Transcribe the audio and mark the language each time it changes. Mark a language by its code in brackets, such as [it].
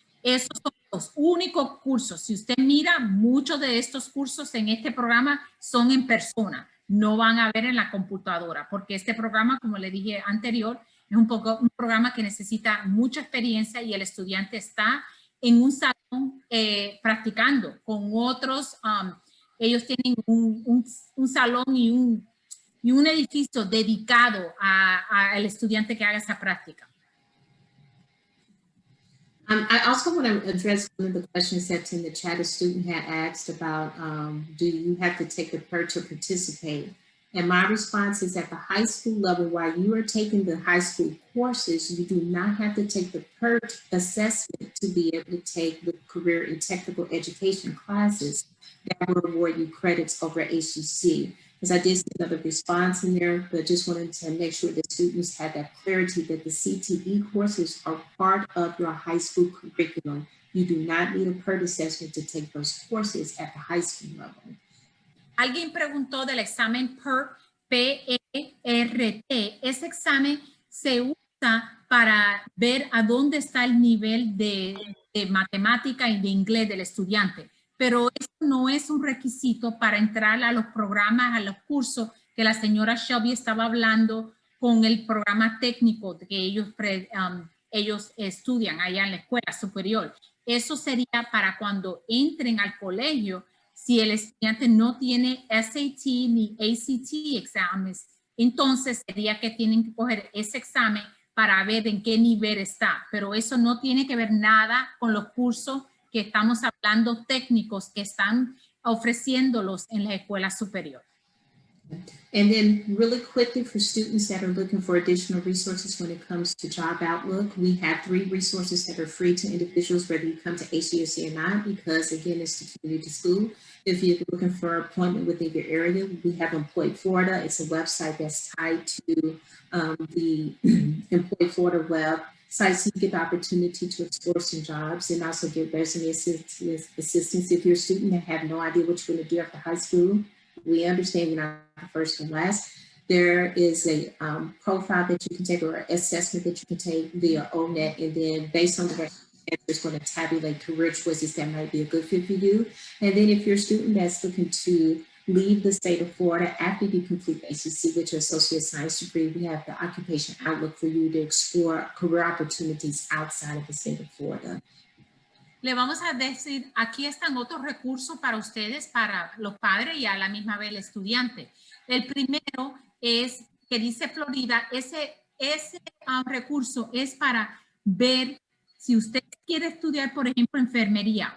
[es] Esos son los únicos cursos. Si usted mira, muchos de estos cursos en este programa son en persona, no van a ver en la computadora, porque este programa, como le dije anterior, es un programa que necesita mucha experiencia y el estudiante está en un salón practicando con otros. Ellos tienen un salón y un edificio dedicado al estudiante que haga esa práctica. [en] I also want to address one of the questions that's in the chat. A student had asked about, do you have to take the PERT to participate? And my response is at the high school level, while you are taking the high school courses, you do not have to take the PERT assessment to be able to take the career and technical education classes that will award you credits over HGC. Because I did see another response in there, but just wanted to make sure that students had that clarity that the CTE courses are part of your high school curriculum. You do not need a PERT assessment to take those courses at the high school level. Alguien preguntó del examen PERT, P-E-R-T. Ese examen se usa para ver a dónde está el nivel de matemática y de inglés del estudiante. Pero eso no es un requisito para entrar a los programas, a los cursos que la señora Shelby estaba hablando con el programa técnico que ellos estudian allá en la escuela superior. Eso sería para cuando entren al colegio, si el estudiante no tiene SAT ni ACT exámenes, entonces sería que tienen que coger ese examen para ver en qué nivel está. Pero eso no tiene que ver nada con los cursos que estamos hablando técnicos que están ofreciéndolos en la escuela superior. And then really quickly for students that are looking for additional resources when it comes to Job Outlook, we have 3 resources that are free to individuals whether you come to HGSC or not, because again, it's the community school. If you're looking for an appointment within your area, we have Employ Florida. It's a website that's tied to the Employ Florida website, so you get the opportunity to explore some jobs and also get resume assistance. If you're a student that have no idea what you're going to do after high school, we understand you're not the first and last. There is a profile that you can take or assessment that you can take via ONET, and then based on the answer, it's going to tabulate career choices that might be a good fit for you. And then if you're a student that's looking to leave the state of Florida after you complete the ACC with your associate science degree, we have the Occupation Outlook for you to explore career opportunities outside of the state of Florida. [es] Le vamos a decir, aquí están otros recursos para ustedes, para los padres y a la misma vez el estudiante. El primero es que dice Florida, ese recurso es para ver si usted quiere estudiar, por ejemplo, enfermería.